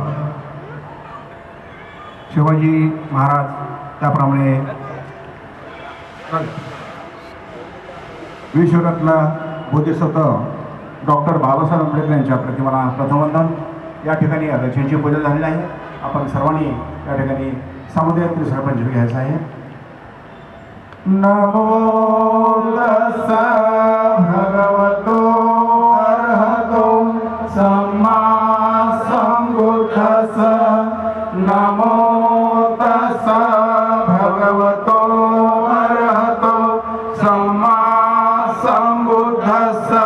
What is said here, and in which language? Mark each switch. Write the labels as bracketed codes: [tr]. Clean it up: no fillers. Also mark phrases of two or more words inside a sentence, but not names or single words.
[mr] शिवाजी महाराज त्याप्रमाणे विश्वरत्न बोधिसत्व डॉक्टर बाबासाहेब आंबेडकर यांच्या प्रतिमाला प्रथमवंदन. या ठिकाणी अध्यक्षांची पूजा झालेली आहे. आपण सर्वांनी या ठिकाणी सामुदायिक त्रिशरण पंचमी घ्यायचं आहे. [pi] नमो तस्सा भगवतो अरहतो सम्मा सम्बुद्धस्सा. नमो तस्सा भगवतो अरहतो सम्मा सम्बुद्धस्सा.